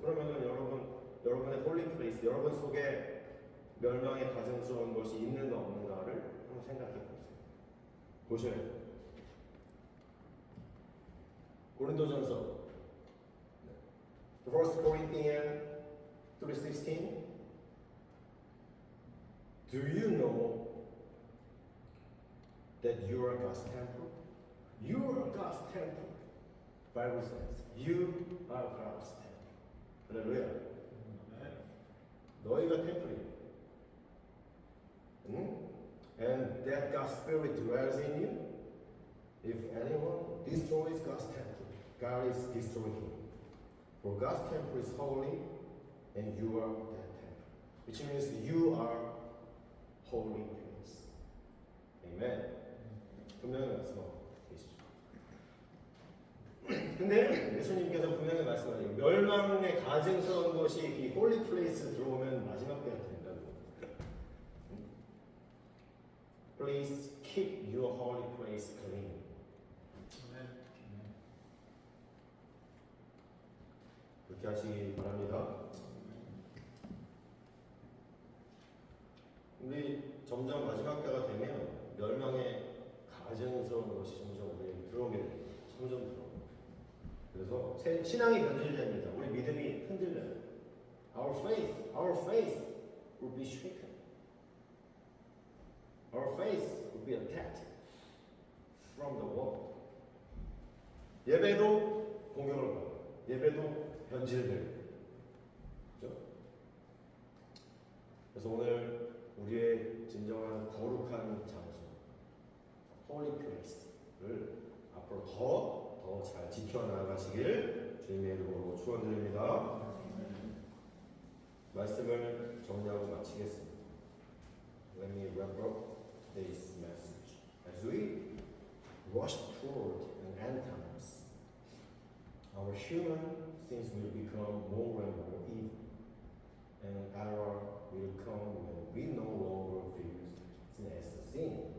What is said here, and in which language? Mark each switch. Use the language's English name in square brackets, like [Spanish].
[Korean] 그러면은 여러분의 홀리 플레이스, 여러분 속에 멸망의 가증스러운 것이 있는가 없는가를 한번 생각해 보세요. 보셔야 돼요. 고린도전서 1 Corinthians 3:16. [English] Do you know that you are God's temple? You are God's temple. Bible says you are God's temple. [Korean] 할렐루야. 너희가 템플이에요. [English] And that God's Spirit dwells in you. If anyone destroys God's temple, God is destroying him. For God's temple is holy, and you are that temple. Which means you are holy place. Amen. [Korean] 분명히 말씀하고 계시죠. 근데 예수님께서 분명히 말씀하세요. 멸망의 가증스러운 것이 이 홀리 플레이스 들어오면 마지막 때가 된다고. [English] Please keep your holy place clean. [Korean] 그렇게 하시기 바랍니다. 우리 점점 마지막 때가 되면 멸망의 가증스러운 것이 점점 우리에게 들어오게 돼요. 점점 들어오고. 그래서 신앙이 변질됩니다. 우리 믿음이 흔들려요. [English] Our faith will be shaken. Our faith will be attacked from the world. [Korean] 예배도 공격을 받아요. 예배도 변질돼요. 그렇죠? 그래서 오늘 우리의 진정한 거룩한 장소, holy place를 앞으로 더 잘 지켜나가시길 주님의 이름으로 축원드립니다. 말씀을 정리하고 마치겠습니다. [English] Let me wrap up this message. As we rush toward an end times, our human things will become more and more evil, and an era will come when we no longer view sin as a sin.